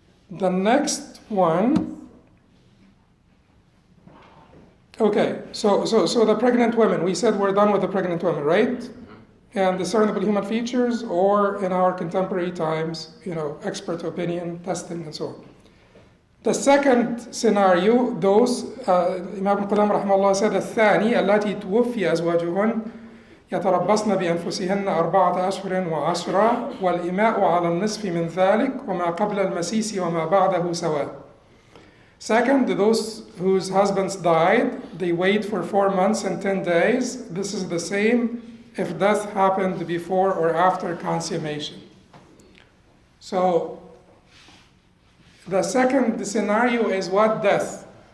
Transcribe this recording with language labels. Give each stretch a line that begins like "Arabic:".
English: The next one, okay, so the pregnant women, we said we're done with the pregnant women, right? And discernible human features, or in our contemporary times, expert opinion, testing, and so on. The second scenario, those, Imam Ibn Qudamah rahimahullah said,
Arabic: الثاني التي توفي أزواجهن يتربصن بأنفسهن 4 أشهر وعشرا والإماء على النصف من ذلك وما قبل المسيس وما بعده سواء.
English: Second, those whose husbands died, they wait for 4 months and 10 days. This is the same if death happened before or after consummation. So the second scenario is what? Death.